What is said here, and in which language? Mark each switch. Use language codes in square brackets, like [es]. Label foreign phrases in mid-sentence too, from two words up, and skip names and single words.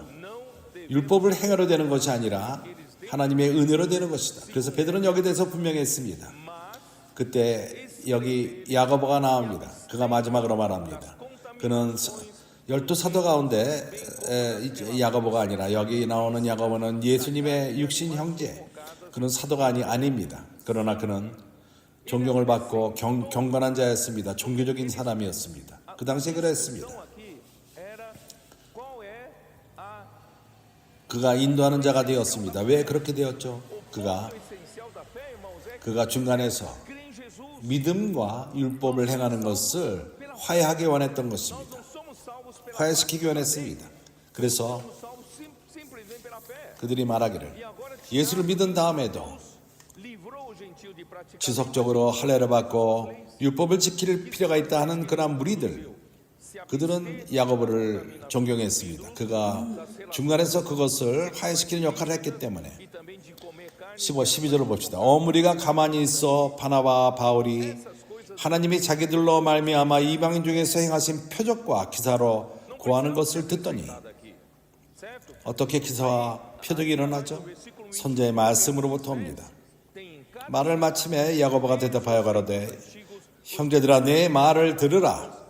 [pt] não devem [ko] 율법을 행하려 되는 것이 아니라 하나님의 은혜로 되는 것이다. 그래서 베드로는 여기에 대해서 분명히 했습니다. [pt] mas [ko] 그때 여기 야고보가 나옵니다. 그가 마지막으로 말합니다. 그는 12사도 가운데 야고보가 아니라 여기 나오는 야고보는 예수님의 육신 형제. 그는 사도가 아닙니다. 그러나 그는 존경을 받고 경건한 자였습니다. 종교적인 사람이었습니다. 그 당시에 그랬습니다. [pt] então aqui era qual é a [ko] 그가 인도하는 자가 되었습니다. 왜 그렇게 되었죠? 그가 [pt] o essencial da fé, irmãos, é [ko] 그가 중간에서 [pt] crer em Jesus. [ko] 믿음과 율법을 행하는 것을 화해하기 원했던 것입니다. [pt] Não somos salvos pela [ko] 화해시키기 원했습니다. 그래서 [pt] somos salvos simplesmente pela fé. [ko] 그들이 말하기를 [pt] E agora [ko] 예수를 믿은 다음에도 [pt] livrou o gentio de praticar [ko] 지속적으로 할례를 받고 율법을 지킬 필요가 있다 하는 그러한 무리들, 그들은 야고보를 존경했습니다. 그가 중간에서 그것을 화해시키는 역할을 했기 때문에 [pt] e também 15, [ko] 12절을 봅시다. 어무리가 가만히 있어 바나바와 바울이 하나님이 자기들로 말미암아 이방인 중에서 행하신 표적과 기사로 구하는 것을 듣더니 어떻게 기사와 표적이 일어나죠? 선지자의 말씀으로부터 옵니다. 말을 마침에 야고보가 대답하여 가로되 형제들아 내 말을 들으라.